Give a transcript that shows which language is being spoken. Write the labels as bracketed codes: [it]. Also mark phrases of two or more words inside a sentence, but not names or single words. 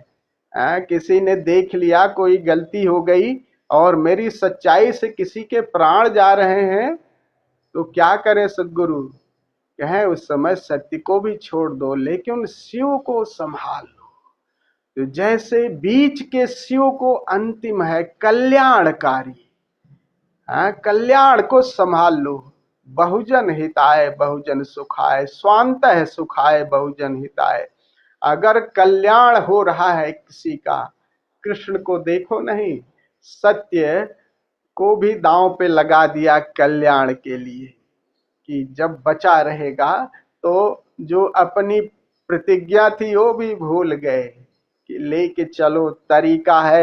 [hi] किसी ने देख लिया कोई गलती हो गई और मेरी सच्चाई से किसी के प्राण जा रहे हैं, तो क्या करें सदगुरु। कहें उस समय सत्य को भी छोड़ दो, लेकिन शिव को संभाल लो। तो जैसे बीच के शिव को अंतिम है कल्याणकारी, कल्याण को संभाल लो। [sa] बहुजन हिताय बहुजन सुखाय, स्वांतः सुखाय बहुजन हिताय। [hi] अगर कल्याण हो रहा है किसी का, कृष्ण को देखो नहीं, सत्य को भी दांव पे लगा दिया कल्याण के लिए, कि जब बचा रहेगा तो जो अपनी प्रतिज्ञा थी वो भी भूल गए कि लेके चलो तरीका है।